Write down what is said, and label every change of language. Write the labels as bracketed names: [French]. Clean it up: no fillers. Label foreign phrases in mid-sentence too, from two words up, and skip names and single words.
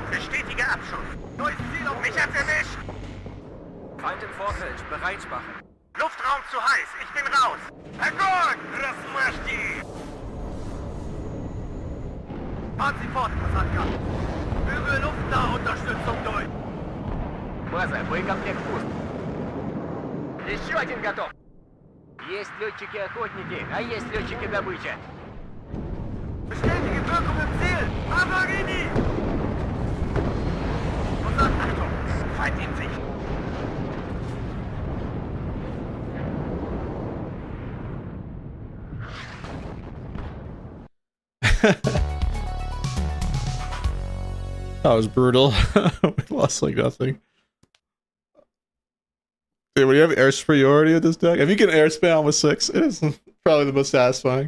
[German] Bestätige Abschuss. Neues Ziel auf Mich hat's erwischt. Feind im Vorfeld. Bereitmachen. Luftraum zu heiß. Ich bin raus. [Russian] Огонь! Размажьте! [German] Fahren Sie fort, Kasatka. Führe Luftnahunterstützung durch. [Russian] База, боекомплект пуст. Еще один готов. Есть летчики-охотники, а есть летчики-добыча. [German] Bestätige Wirkung im Ziel. Avarini! Kommandant, Achtung. Feind in Sicht. [English] That was brutal. We lost like nothing. Dude, when you have air superiority with this deck, if you can air spam with 6, it is probably the most satisfying.